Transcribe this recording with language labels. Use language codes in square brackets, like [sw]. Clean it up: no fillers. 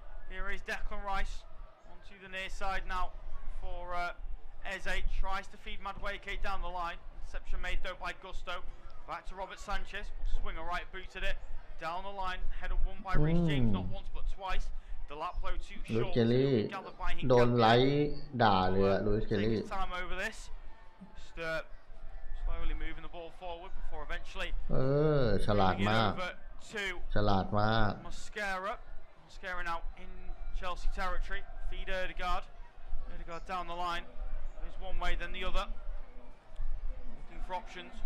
[en] Here is Declan Rice onto the near side now for Eze. Tries to feed Madueke down the line. Interception made though by Gusto. Back to Robert Sanchez. Will swing a right boot at it. Down the line. Header won by Reece James not once but twice. The lap blow too short. Gathered by him. [th] โดนไลท์ด่าเลยอะลุยส์เคลลี่ [en] Taking time over this. Just slowly moving the ball forward before eventually [th] ฉลาดมาก ฉลาดมาก [en] Mosquera now in Chelsea territory. Feed Ødegaard down the line. There's one way then the other. Looking for options.